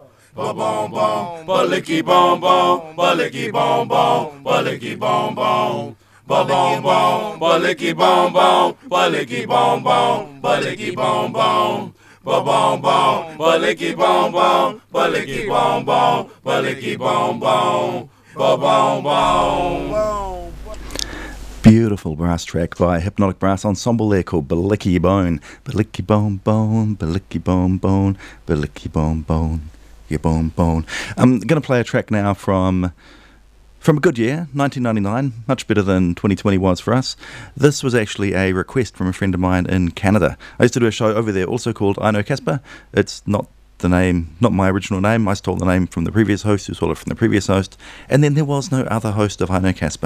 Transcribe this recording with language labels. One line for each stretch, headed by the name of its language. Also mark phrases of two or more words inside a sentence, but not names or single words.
English: Ba bom bom, balicky bom bom, balicky bom bom, balicky bom bom. Ba bom bom, balicky bom bom, balicky bom bom, balicky bom bom. Ba bom bom, balicky bom bom, balicky bom bom, balicky bom bom. Ba bom bom. Beautiful brass track by a hypnotic brass ensemble there called Balicky Bone. Balicky Bone Bone, Balicky Bone Bone, Balicky Bone Bone. Your bone bone. I'm going to play a track now from a good year, 1999, much better than 2020 was for us. This was actually a request from a friend of mine in Canada. I used to do a show over there also called I Know Casper. It's not the name, not my original name. I stole the name from the previous host who stole it from the previous host. And then there was no other host of I Know Casper.